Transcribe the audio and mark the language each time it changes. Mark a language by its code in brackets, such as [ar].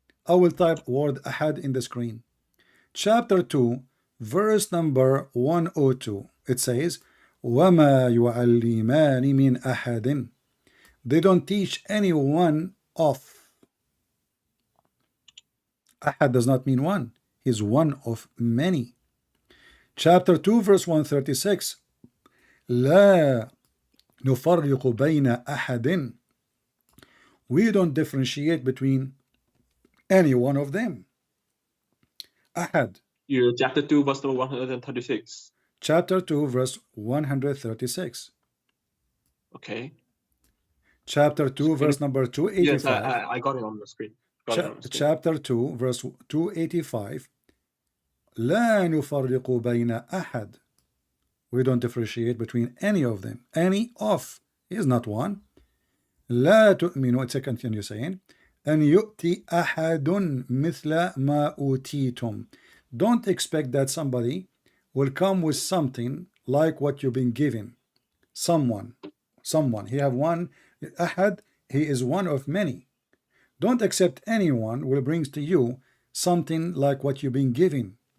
[en] I will type word ahad in the screen. Chapter 2, verse number 102. It says, [ar] وَمَا يُعَلِّمَانِ مِنْ أَحَدٍ. [en] They don't teach any one of. Ahad does not mean one. He's one of many. Chapter 2, verse 136. [ar] لا نفرق بين أحد. [en] We don't differentiate between any one of them. Ahad. Chapter 2, verse number 136. Chapter 2, verse 136. Okay. Chapter 2, verse number 285. Yes, I got it on the screen. Chapter 2, verse 285. [ar] لا نفرق بين أحد. [en] We don't differentiate between any of them. Any of is not one. [ar] لا تؤمنوا, [en] it's a continue saying. [ar] أن يؤتي أحد مثل ما أوتيتم. [en] Don't expect that somebody will come with something like what you've been given. Someone. He have one. Ahad, he is one of many. Don't accept anyone will brings to you something like what you've been given.